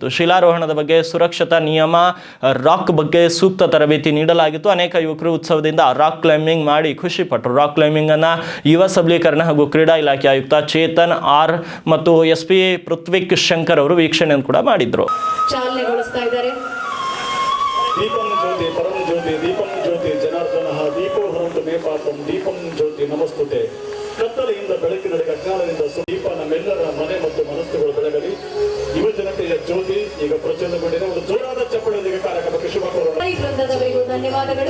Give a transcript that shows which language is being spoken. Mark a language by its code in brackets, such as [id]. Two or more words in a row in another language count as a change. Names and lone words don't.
[kn] ಶಿಲಾರೋಹಣದ ಬಗ್ಗೆ ಸುರಕ್ಷತಾ ನಿಯಮ, ರಾಕ್ ಬಗ್ಗೆ ಸೂಕ್ತ ತರಬೇತಿ ನೀಡಲಾಗಿತ್ತು. ಅನೇಕ ಯುವಕರು ಉತ್ಸವದಿಂದ [en] rock climbing [kn] ಮಾಡಿ ಖುಷಿಪಟ್ಟರು. [en] rock climbing [kn] ಅನ್ನು ಯುವ ಸಬಲೀಕರಣ ಹಾಗೂ ಕ್ರೀಡಾ ಇಲಾಖೆ ಆಯುಕ್ತ ಚೇತನ್ ಆರ್ ಮತ್ತು SP ಪೃಥ್ವಿಕ್ ಶಂಕರ್ ಅವರು ವೀಕ್ಷಣೆಯನ್ನು ಕೂಡ ಮಾಡಿದ್ರು. [sa] दीपम ज्योति परम ज्योति दीपम ज्योति जनार्दन दीपो हरंतु मे पापम दीपम ज्योति नमस्तुते [kn] ಕತ್ತಲೆಯಿಂದ ಬೆಳಕಿನಡೆಗೆ ಅಜ್ಞಾನದಿಂದ ದೀಪ ನಮ್ಮೆಲ್ಲರ ಮನೆ ಮತ್ತು ಮನಸ್ಸುಗಳು ಬೆಳಗಲಿ. ಯುವ ಜನತೆಯ ಜ್ಯೋತಿ ಈಗ ಪ್ರಚಂಡಗೊಂಡಿದೆ. ಒಂದು ಜೋರಾದ ಚಪ್ಪಳದೊಂದಿಗೆ ಕಾರ್ಯಕ್ರಮಕ್ಕೆ ಶುಭ ಕೋರೋಣ. ವೃಂದದವರಿಗೂ ಧನ್ಯವಾದಗಳು.